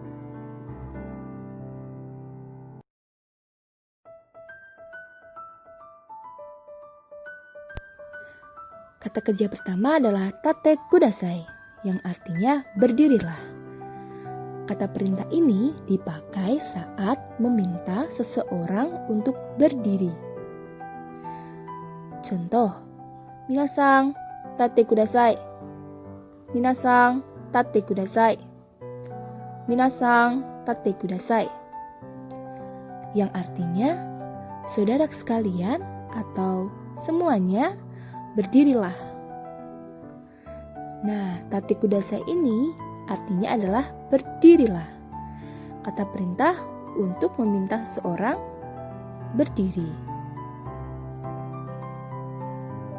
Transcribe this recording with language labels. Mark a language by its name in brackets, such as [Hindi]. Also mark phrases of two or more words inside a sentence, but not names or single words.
[Indonesian] Kata kerja pertama adalah [Japanese] 立ってください, [Indonesian] yang artinya berdirilah. Kata perintah ini dipakai saat meminta seseorang untuk berdiri. Contoh, [Japanese] 皆さん立ってください. 皆さん立ってください. 皆さん立ってください. [Indonesian] Yang artinya, saudara sekalian atau semuanya berdirilah. Nah, [Japanese] 立ってください [Indonesian] ini artinya adalah berdirilah. Kata perintah untuk meminta seseorang berdiri.